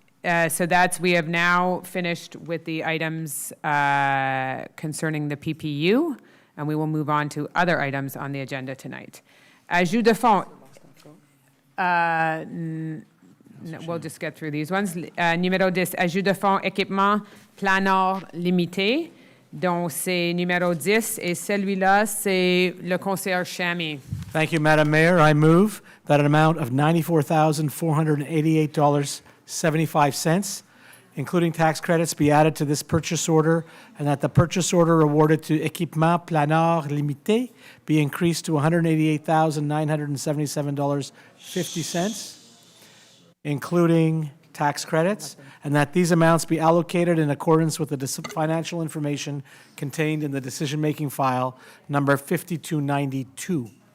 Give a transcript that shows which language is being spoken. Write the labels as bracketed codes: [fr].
[en] So we have now finished with the items concerning the PPU, and we will move on to other items on the agenda tonight. [fr] Ajout de fonds. [en] We'll just get through these ones. [fr] Numéro 10, ajout de fonds équipement PLANNORD limité, dont c'est numéro 10, et celui-là, c'est le conseiller Chamy. [en] Thank you, Madam Mayor. I move that an amount of $94,488.75, including tax credits, be added to this purchase order, and that the purchase order awarded to Équipement PLANNORD Limité be increased to $188,977.50, including tax credits, and that these amounts be allocated in accordance with the financial information contained in the decision-making file number 5292.